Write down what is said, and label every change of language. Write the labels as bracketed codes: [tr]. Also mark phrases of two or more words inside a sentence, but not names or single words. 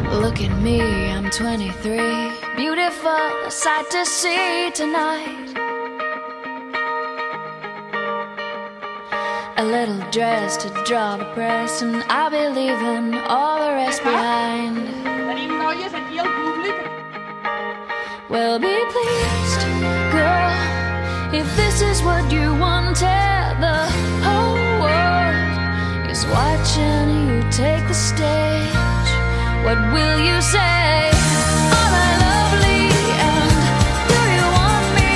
[en] Look at me, I'm 23. Beautiful, a sight to see tonight. A little dress to draw the press, and I'll be leaving all the rest behind. [ca] Tenim noies aquí al públic. [en] Well, be pleased, girl, if this is what you wanted. The whole world is watching you take the stage. What will you say? Am I lovely, and do you want me?